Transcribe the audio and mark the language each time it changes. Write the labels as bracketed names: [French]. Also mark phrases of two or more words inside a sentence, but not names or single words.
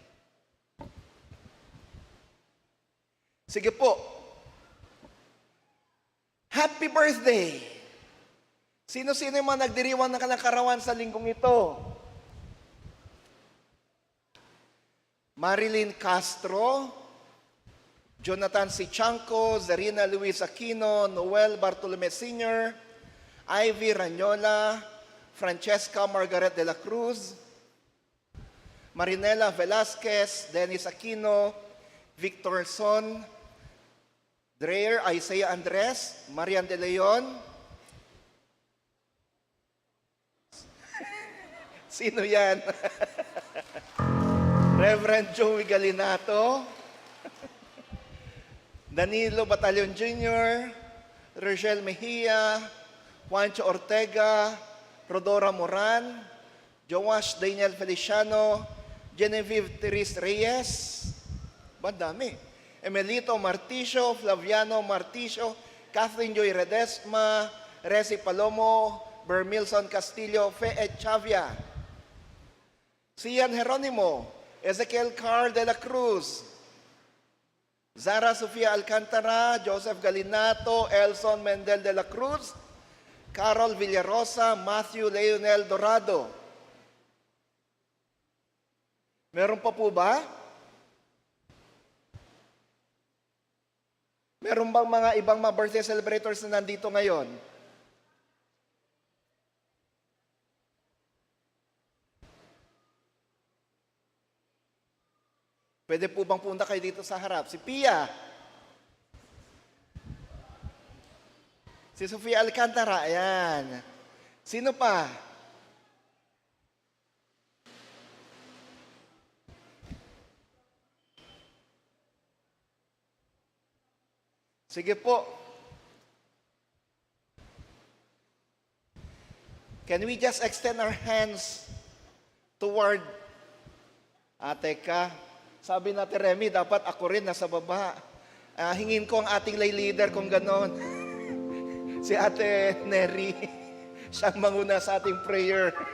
[Filipino] Sige po. [English] Happy birthday! [Filipino] Sino-sino yung mga nagdiriwang ng kalakarawan sa linggong ito? Marilyn Castro, Jonathan Sichanco, Zarina Luis Aquino, Noel Bartolome Sr., Ivy Ranyola, Francesca Margaret de la Cruz, Marinela Velasquez, Dennis Aquino, Victor Son, Dreyer Isaiah Andres, Marian de Leon. Sino yan? Reverend Joey Galinato, Danilo Batalyon Jr., Rochelle Mejia, Juancho Ortega, Rodora Moran, Joash Daniel Feliciano, Genevieve Therese Reyes, dami. Emelito Marticio, Flaviano Marticio, Catherine Joy Redesma, Resi Palomo, Bermilson Castillo, Fe Chavia, Sian Jeronimo, Ezekiel Carl de la Cruz, Zara Sofia Alcantara, Joseph Galinato, Elson Mendel de la Cruz, Carol Villarosa, Matthew Leonel Dorado. Meron pa po ba? Meron bang mga ibang mga [English] birthday celebrators [Filipino] na nandito ngayon? Pwede po bang punta kayo dito sa harap? Si Pia. Si Sofia Alcantara, ayan. Sino pa? Sige po. [English] Can we just extend our hands toward teka. [Filipino] Sabi natin, Remy, dapat ako rin nasa baba. Hingin ko ang ating [English] lay leader [Filipino] kung ganon. Si Ate Neri, siyang manguna sa ating prayer.